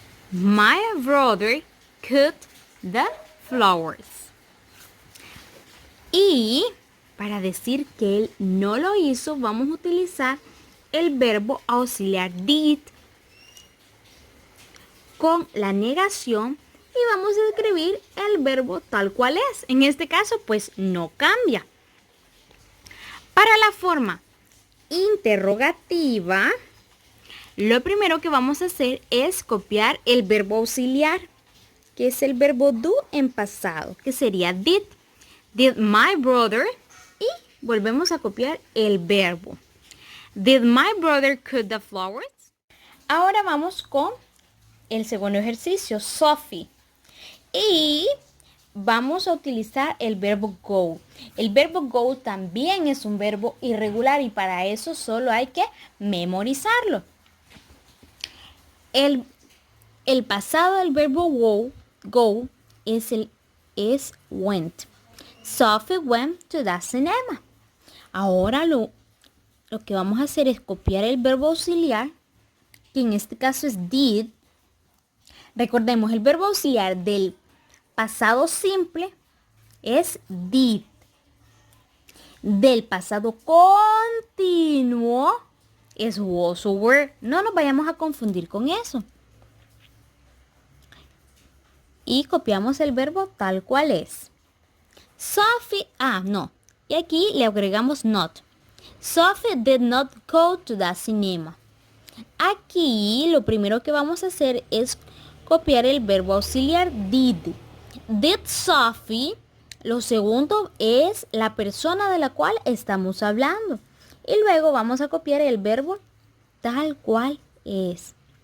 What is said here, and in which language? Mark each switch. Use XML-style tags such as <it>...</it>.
<en>My brother cut the flowers.</en> <es>Y para decir que él no lo hizo, vamos a utilizar el verbo auxiliar did con la negación y vamos a escribir el verbo tal cual es. En este caso, pues no cambia. Para la forma interrogativa, lo primero que vamos a hacer es copiar el verbo auxiliar, que es el verbo do en pasado, que sería did.</es> <en>Did my brother,</en> <es>y volvemos a copiar el verbo.</es> <en>Did my brother cut the flowers?</en> <es>Ahora vamos con el segundo ejercicio, Sophie. Y vamos a utilizar el verbo go. El verbo go también es un verbo irregular y para eso solo hay que memorizarlo. El pasado del verbo go es went.</es> <en>Sophie went to the cinema.</en> <es>Ahora lo que vamos a hacer es copiar el verbo auxiliar, que en este caso es did. Recordemos, el verbo auxiliar del pasado simple es did. Del pasado continuo es was o were. No nos vayamos a confundir con eso. Y copiamos el verbo tal cual es. Sophie, y aquí le agregamos not.</es> <en>Sophie did not go to the cinema.</en> <es>Aquí lo primero que vamos a hacer es copiar el verbo auxiliar did.</es> <en>Did Sophie,</en> <es>lo segundo es la persona de la cual estamos hablando. Y luego vamos a copiar el verbo tal cual es.</es>